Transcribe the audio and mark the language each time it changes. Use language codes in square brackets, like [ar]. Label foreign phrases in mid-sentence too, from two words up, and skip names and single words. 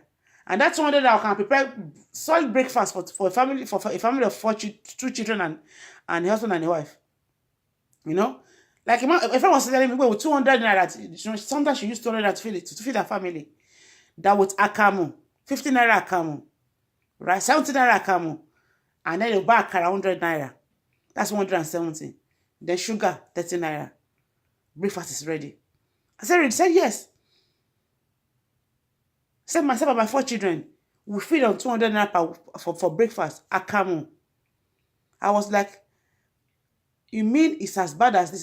[en] And that 200 naira can prepare solid breakfast for a family of 2 children and a husband and a wife. Like if I was telling me, well, with 200 naira, sometimes she used 200 naira to feed her family. That was akamu, 50 naira akamu, right? 70 naira akamu, and then you buy akara 100 naira. That's 170. Then sugar 30 naira. Breakfast is ready. I said yes. I said myself and my 4 children, we feed on 200 naira for breakfast. Akamu. I was like, you mean it's as bad as this?